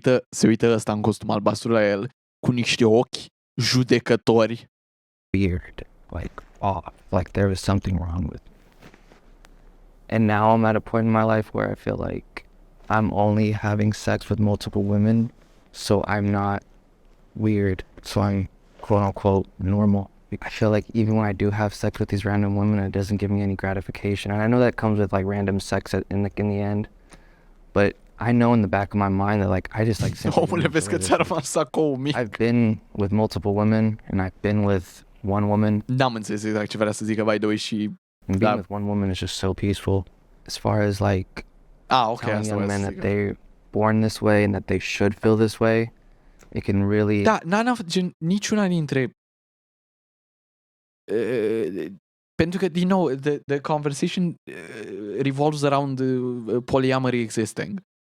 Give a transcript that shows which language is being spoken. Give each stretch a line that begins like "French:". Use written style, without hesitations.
Romanian: se uită ăsta în costum albastru la el cu niște ochi judecători.
English: weird, like off, like there was something wrong with me. And now I'm at a point in my life where I feel like I'm only having sex with multiple women, so I'm not weird, so I'm quote unquote normal. I feel like even when I do have sex with these random women, it doesn't give me any gratification. And I know that comes with like random sex in the end, but I know in the back of my mind that like I just like simply
Romanian: Omule, vezi că ți-a rămas sacoul mic.
English: I've been with multiple women and I've been with one woman.
Romanian: N-am înțeles exact ce vrea să zică,
English: by the way,
Romanian: și...
English: And being with one woman is just so peaceful. As far as like telling young men that they're born this way and that they should feel this way, it can really...
Romanian: Da, gen, niciuna dintre... pentru că, din nou,
English: the conversation revolves around polyamory existing.